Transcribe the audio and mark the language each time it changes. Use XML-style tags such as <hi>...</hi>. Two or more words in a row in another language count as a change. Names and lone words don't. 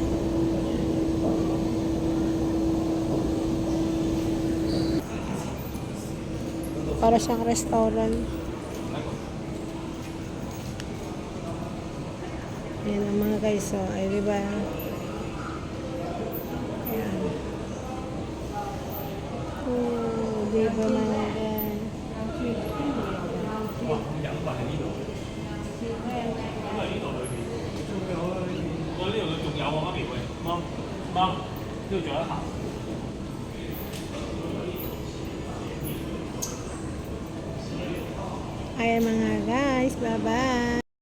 <tl>Para siyang restaurant. Ayan ang mga guys, so, ay diba? Ayan. Oh, diba mga guys?</tl> <yue>我呢度仲有啊，媽咪喂，媽，呢度仲有一行。</yue> <tl>Ayan mga guys, bye-bye.</tl>